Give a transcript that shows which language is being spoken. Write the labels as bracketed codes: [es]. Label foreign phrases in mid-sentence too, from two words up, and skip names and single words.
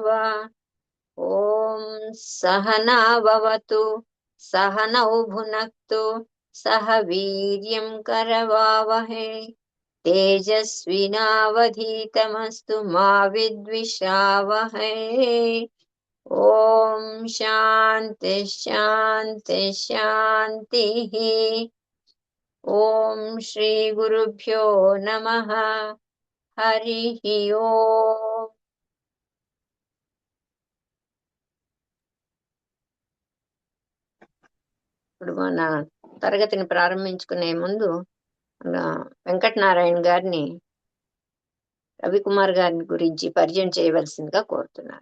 [sa] ॐ सहना भवतु सहनौ भुनक्तु सह वीर्यं करवावहै तेजस्विनावधीतमस्तु मा विद्विषावहै। ॐ शान्ति शान्ति शान्तिः। ॐ श्री गुरुभ्यो नमः। हरिः ओम्। [te] ఇప్పుడు మన తరగతిని ప్రారంభించుకునే ముందు మన వెంకటనారాయణ గారిని రవికుమార్ గారిని గురించి పరిచయం చేయవలసిందిగా కోరుతున్నాను.